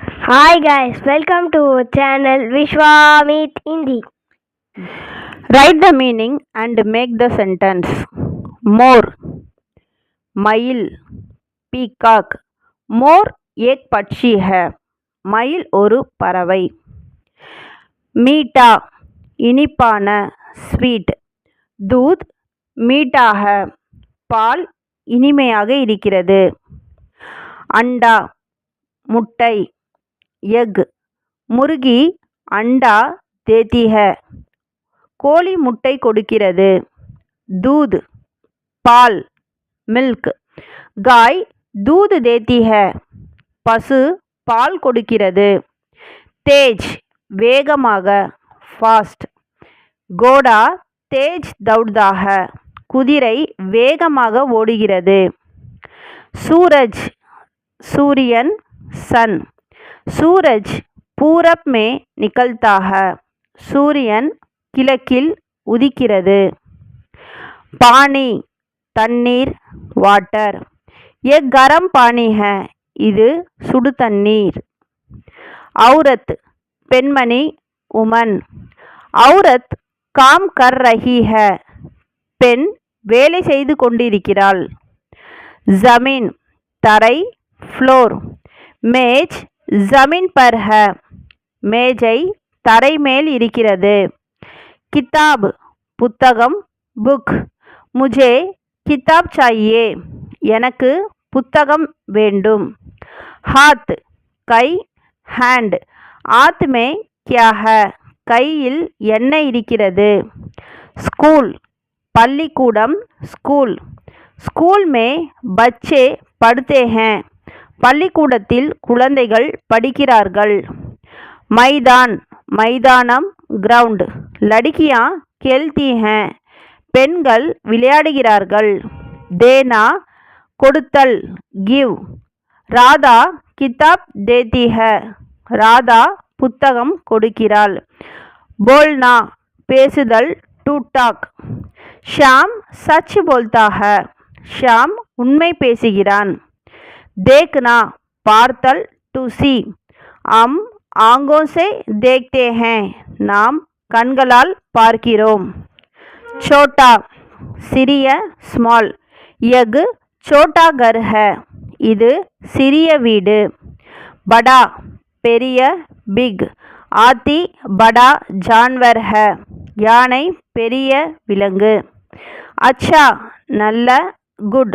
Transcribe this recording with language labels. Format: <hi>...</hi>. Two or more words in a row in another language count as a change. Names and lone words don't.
<en>Hi guys, welcome to our channel Vishwamit Hindi. Write the meaning and make the sentence.</en> <hi>More,</hi> <ta>मईल, पीकॉक.</ta> <hi>मोर एक पक्षी है,</hi> <ta>மயில் ஒரு பறவை. மீட்டா, இனிப்பான, ஸ்வீட்.</ta> <hi>दूध மீட்டா है,</hi> <ta>பால் இனிமையாக இருக்கிறது.</ta> <hi>अंडा, முட்டை. எக், முருகி अंडा देती है,</hi> <ta>கோழி முட்டை கொடுக்கிறது. दूध, பால், மில்க்.</ta> <hi>गाय दूध देती है,</hi> <ta>பசு பால் கொடுக்கிறது. तेज, வேகமாக, ஃபாஸ்ட்.</ta> <hi>घोड़ा तेज दौड़ता है,</hi> <ta>குதிரை வேகமாக ஓடுகிறது.</ta> <hi>सूरज, सूर्यन, सन. सूरज पूरब में निकलता है,</hi> <ta>சூரியன் கிழக்கில் உதிக்கிறது. पानी, தண்ணீர்,</ta> <en>वाटर.</en> <hi>ये गरम पानी है,</hi> <ta>இது சுடு தண்ணீர். औरत, பெண்மணி, உமன்.</ta> <hi>औरत काम कर रही है,</hi> <ta>பெண் வேலை செய்து கொண்டிருக்கிறாள். जमीन, தரை,</ta> <hi>फ्लोर. मेज जमीन पर है,</hi> <ta>மேஜை தரை மேல் இருக்கிறது. किताब, புத்தகம், புக்.</ta> <hi>मुझे किताब चाहिए,</hi> <ta>எனக்கு புத்தகம் வேண்டும். हाथ, கை,</ta> <en>hand.</en> <hi>हाथ में क्या है,</hi> <ta>கையில் என்ன இருக்கிறது. स्कूल, பள்ளிக்கூடம், ஸ்கூல்.</ta> <hi>स्कूल में बच्चे पढ़ते हैं,</hi> <ta>பள்ளிக்கூடத்தில் குழந்தைகள் படிக்கிறார்கள். मैदान, மைதானம், கிரவுண்ட்.</ta> <hi>लड़कियां खेलती हैं,</hi> <ta>பெண்கள் விளையாடுகிறார்கள். देना, கொடுத்தல்,</ta> <en>give.</en> <hi>राधा किताब देती है,</hi> <ta>ராதா புத்தகம் கொடுக்கிறாள். बोलना, பேசுதல்,</ta> <en>to talk.</en> <hi>श्याम सच बोलता है,</hi> <ta>ஷாம் உண்மை பேசுகிறான். देखना, பார்த்தல்,</ta> <en>to see.</en> <hi>हम आंखों से देखते हैं,</hi> <ta>நாம் கண்களால் பார்க்கிறோம். छोटा, சிறிய,</ta> <en>small.</en> <hi>यह छोटा घर है,</hi> <ta>இது சிறிய வீடு. बड़ा, பெரிய,</ta> <en>big.</en> <hi>हाथी बड़ा जानवर है,</hi> <ta>யானை பெரிய விலங்கு. अच्छा, நல்ல,</ta> <en>good.</en>